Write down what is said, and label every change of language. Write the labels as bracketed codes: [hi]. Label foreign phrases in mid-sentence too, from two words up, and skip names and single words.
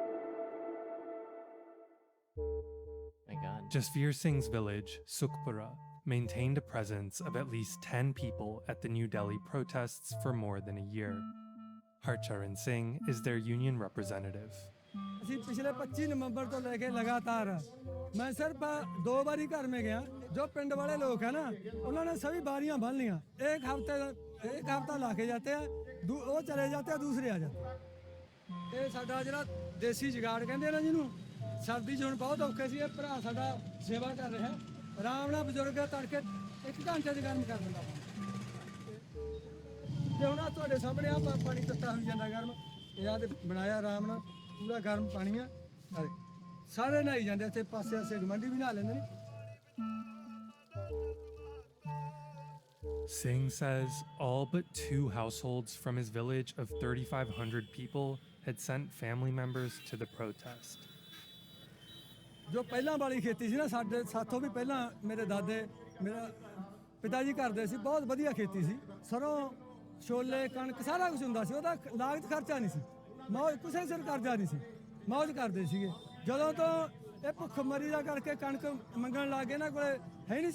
[en] My God. Jasveer Singh's village, Sukhpura, maintained a presence of at least 10 people at the New Delhi protests for more than a year. Harcharan Singh is their union representative. [pa] ਅਸੀਂ ਪਿਛਲੇ 25 ਨਵੰਬਰ ਤੋਂ ਲੈ ਕੇ ਲਗਾਤਾਰ ਮੈਂ ਸਿਰਫ 2 ਵਾਰੀ ਘਰ [hi] में गया जो पिंड वाले लोग हैं ना उन्होंने सभी बारियां भर लिया एक हफ्ता ला के जाते हैं वो चले जाते हैं दूसरे आ जाते हैं [pa] ਇਹ ਸਾਡਾ ਜਿਹੜਾ ਦੇਸੀ ਜੁਗਾੜ ਕਹਿੰਦੇ ਨਾ ਜਿਹਨੂੰ ਸਰਦੀ 'ਚ ਹੁਣ ਬਹੁਤ ਔਖੇ ਸੀ ਇਹ ਭਰਾ ਸਾਡਾ ਸੇਵਾ ਕਰ ਰਿਹਾ ਆਰਾਮ ਨਾਲ ਬਜ਼ੁਰਗ ਤੜਕੇ 1 ਘੰਟੇ 'ਚ ਗਰਮ ਕਰ ਦਿੰਦਾ ਤੇ ਹੁਣ ਆ ਤੁਹਾਡੇ ਸਾਹਮਣੇ ਆ ਪਾਣੀ ਤੱਤਾ ਹੋਈ ਜਾਂਦਾ ਗਰਮ ਇਹ ਆ ਤੇ ਬਣਾਇਆ ਆਰਾਮ ਨਾਲ ਪੂਰਾ ਗਰਮ ਪਾਣੀ ਆ ਸਾਰੇ ਨਹਾਈ ਜਾਂਦੇ ਇੱਥੇ ਪਾਸੇ ਆਸੇ ਗਮੰਡੀ ਵੀ ਨਹਾ ਲੈਂਦੇ ਨੇ [en] Singh says all but 2 households from his village of 3,500 people had sent family members to the protest. [pa] ਜੋ ਪਹਿਲਾਂ ਵਾਲੀ ਖੇਤੀ ਸੀ ਨਾ ਸਾਡੇ ਸਾਥੋਂ ਵੀ ਪਹਿਲਾਂ ਮੇਰੇ ਦਾਦੇ ਮੇਰਾ ਪਿਤਾ ਜੀ ਕਰਦੇ ਸੀ ਬਹੁਤ ਵਧੀਆ ਖੇਤੀ ਸੀ ਸਰੋਂ ਛੋਲੇ ਕਣਕ ਸਾਰਾ ਕੁਝ ਹੁੰਦਾ ਸੀ ਉਹਦਾ ਲਾਗਤ ਖਰਚਾ ਨਹੀਂ ਸੀ ਮੌਜ ਕਿਸੇ ਸਿਰ ਕਰਜ਼ਾ ਨਹੀਂ ਸੀ ਮੌਜ ਕਰਦੇ ਸੀਗੇ ਜਦੋਂ ਤੋਂ ਇਹ ਭੁੱਖ ਮਰੀ ਦਾ ਕਰਕੇ ਕਣਕ ਮੰਗਣ ਲੱਗੇ ਇਹਨਾਂ ਕੋਲੇ ਹੈ ਨਹੀਂ